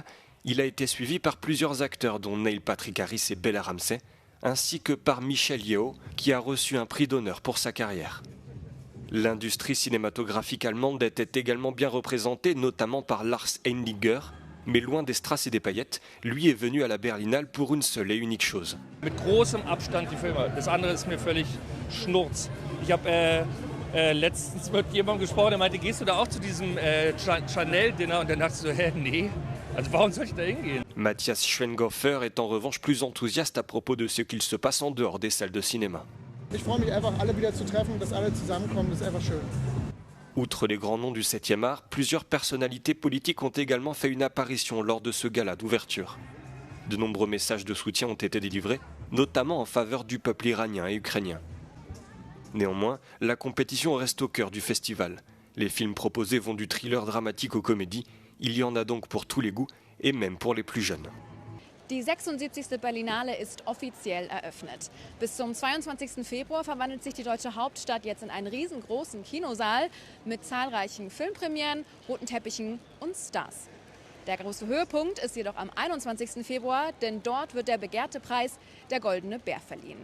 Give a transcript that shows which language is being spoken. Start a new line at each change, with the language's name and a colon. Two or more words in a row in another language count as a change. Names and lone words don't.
French: Il a été suivi par plusieurs acteurs dont Neil Patrick Harris et Bella Ramsey, ainsi que par Michelle Yeoh qui a reçu un prix d'honneur pour sa carrière. L'industrie cinématographique allemande était également bien représentée, notamment par Lars Eindiger, mais loin des strass et des paillettes, lui est venu à la Berlinale pour une seule et unique chose.
German: Mit großem Abstand die Filme. Das andere ist mir völlig schnurz. Ich habe letztens mit jemandem gesprochen, der meinte, gehst du da auch zu diesem Chanel-Dinner? Und dann dachte ich so, nee. Also warum soll ich da hingehen?
French: Matthias Schwenghofer est en revanche plus enthousiaste à propos de ce qu'il se passe en dehors des salles de cinéma.
German: Ich freue mich einfach, alle wieder zu treffen, dass alle zusammenkommen, das ist einfach schön.
French: Outre les grands noms du 7e art, plusieurs personnalités politiques ont également fait une apparition lors de ce gala d'ouverture. De nombreux messages de soutien ont été délivrés, notamment en faveur du peuple iranien et ukrainien. Néanmoins, la compétition reste au cœur du festival. Les films proposés vont du thriller dramatique aux comédies. Il y en a donc pour tous les goûts et même pour les plus jeunes.
German: Die 76. Berlinale ist offiziell eröffnet. Bis zum 22. Februar verwandelt sich die deutsche Hauptstadt jetzt in einen riesengroßen Kinosaal mit zahlreichen Filmpremieren, roten Teppichen und Stars. Der große Höhepunkt ist jedoch am 21. Februar, denn dort wird der begehrte Preis, der Goldene Bär, verliehen.